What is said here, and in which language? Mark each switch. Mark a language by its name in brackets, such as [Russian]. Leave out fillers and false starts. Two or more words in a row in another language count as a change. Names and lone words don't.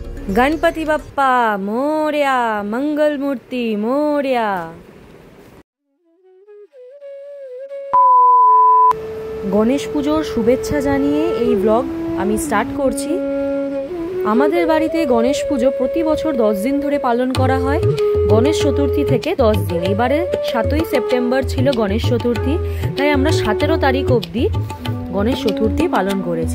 [Marathi] गणपति बप्पा मोरया, मंगल मूर्ति मोरया। [Bangla] গণেশ পুজোর শুভেচ্ছা জানিয়ে এই ব্লগ আমি স্টার্ট করছি। আমাদের বাড়িতে গণেশ পুজো প্রতি বছর 10 দিন ধরে পালন করা হয়, গণেশ চতুর্থী থেকে 10 দিন। এবারে 7ই সেপ্টেম্বর ছিল গণেশ চতুর্থী, তাই আমরা 17 তারিখ অবধি গণেশ চতুর্থী পালন করেছি।